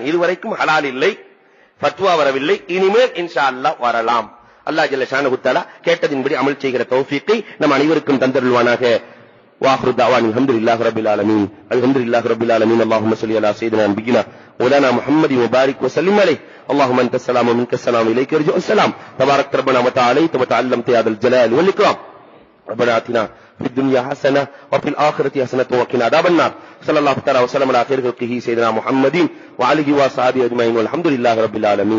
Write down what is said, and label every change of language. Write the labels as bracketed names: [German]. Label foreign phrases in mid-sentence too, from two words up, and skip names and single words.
[Tamil] இதுவரைக்கும் ஹலால் இல்லை, ஃபத்வா வரவில்லை. இனிமேல் [Arabic] إن شاء الله [Tamil] வரலாம். [Arabic] الله جل شأنه تعالى [Tamil] கேட்டதின்படி அமல் செய்கிற தௌஃபீக்கை நம் அனைவருக்கும் தந்தருள்வானாக. [Arabic] وآخر دعوانا الحمد لله رب العالمين. الحمد لله رب العالمين. اللهم صل على سيدنا نبينا مولانا محمد وبارك وسلم عليه. اللهم انت السلام ومنك السلام اليك يرجع السلام. تبارك ربنا وتعاليت وتعلمت يا ذا الجلال والاكرام. ربنا آتنا في الدنيا حسنة وفي الآخرة حسنة وقنا عذاب النار. صلى الله تعالى وسلم على خير خلقه سيدنا محمد وعلى آله وصحبه أجمعين والحمد لله رب العالمين.